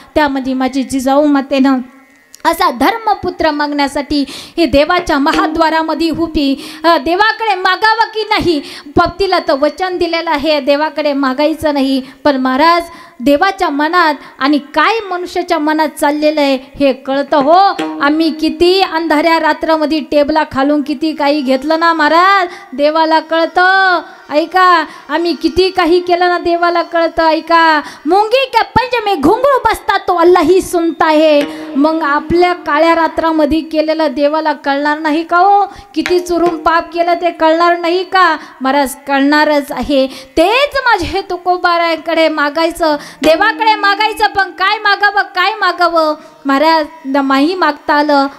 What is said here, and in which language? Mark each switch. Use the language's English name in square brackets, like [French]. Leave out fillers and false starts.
[Marathi] त्यामध्ये माझी जिजाऊ मातेनं असा धर्मपुत्र मागण्यासाठी हे देवाच्या महाद्वारामध्ये उभी, देवाकडे मागावं की नाही, पतीला तर वचन दिलेलं आहे देवाकडे मागायचं नाही, पण महाराज देवाच्या मनात आणि काय मनुष्याच्या मनात चाललेलं आहे हे कळतं हो. आम्ही किती अंधाऱ्या रात्रामध्ये टेबला खालून किती काही घेतलं ना महाराज, देवाला कळतं. ऐका, आम्ही किती काही केलं ना देवाला कळतं. ऐका, [Hindi] मुंगी के पंज में घुंगरू बसता तो अल्लाह ही सुनता है. [Marathi] मग आपल्या काळ्या रात्रामध्ये केलेलं देवाला कळणार नाही का हो? किती चुरून पाप केलं ते कळणार नाही का? महाराज कळणारच आहे. तेच माझे तुकोबाराकडे मागायचं, देवाकडे मागायचं, पण काय मागावं महाराज, नाही मागता आलं.